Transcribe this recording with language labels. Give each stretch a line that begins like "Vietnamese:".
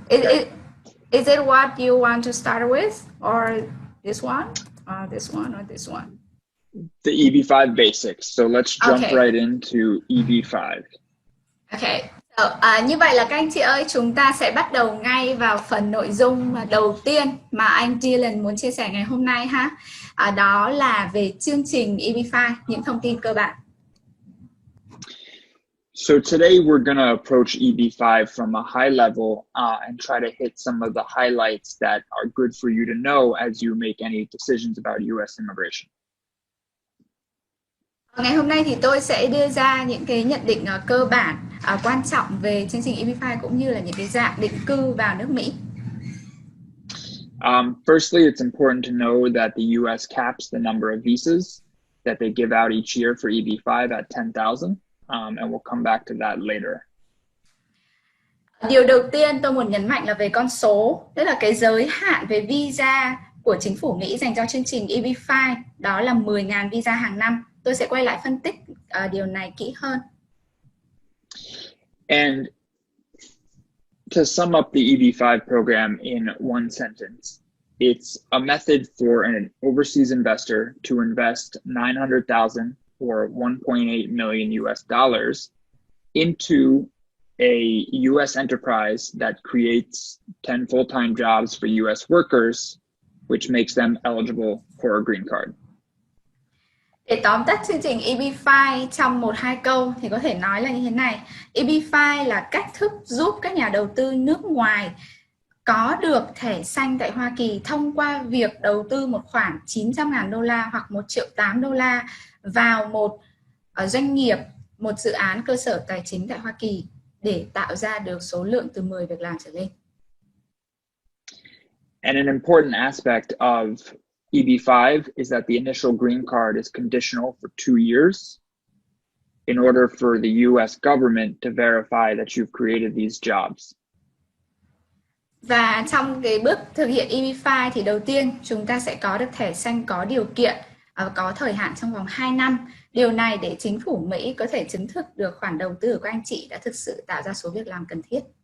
English: Is it what you want to start with, or this one, or this one, or this one? The EB5 basics. So let's jump right into EB5. Okay.
Vietnamese: Như vậy là các anh chị ơi, chúng ta sẽ bắt đầu ngay vào phần nội dung đầu tiên mà anh Dylan muốn chia sẻ ngày hôm nay ha. Đó là về chương trình EB5, những thông tin cơ bản.
English: So today we're going to approach EB5 from a high level and try to hit some of the highlights that are good for you to know as you make any decisions about U.S. immigration.
Vietnamese: Ngày hôm nay thì tôi sẽ đưa ra những cái nhận định cơ bản quan trọng về chương trình EB5 cũng như là những cái dạng định cư vào nước Mỹ.
English: Firstly, it's important to know that the U.S. caps the number of visas that they give out each year for EB5 at 10,000. And we'll come back to that later.
Vietnamese: Điều đầu tiên tôi muốn nhấn mạnh là về con số, tức là cái giới hạn về visa của chính phủ Mỹ dành cho chương trình EB5, đó là 10.000 visa hàng năm. Tôi sẽ quay lại phân tích điều này kỹ hơn.
English: And to sum up the EB5 program in one sentence, it's a method for an overseas investor to invest 900,000 or 1.8 million US dollars into a US enterprise that creates 10 full-time jobs for US workers, which makes them eligible for a green card.
Vietnamese: Để tóm tắt chương trình EB5 trong 1-2 câu thì có thể nói là như thế này. EB5 là cách thức giúp các nhà đầu tư nước ngoài có được thẻ xanh tại Hoa Kỳ thông qua việc đầu tư một khoản 900.000 đô la hoặc 1,8 triệu đô la vào một doanh nghiệp, một dự án cơ sở tài chính tại Hoa Kỳ để tạo ra được số lượng từ 10 việc làm trở lên.
English: And an important aspect of EB5 is that the initial green card is conditional for 2 years in order for the US government to verify that you've created these jobs.
Vietnamese: Và trong cái bước thực hiện EB5 thì đầu tiên chúng ta sẽ có được thẻ xanh có điều kiện có thời hạn trong vòng 2 năm. Điều này để chính phủ Mỹ có thể chứng thực được khoản đầu tư của anh chị đã thực sự tạo ra số việc làm cần thiết.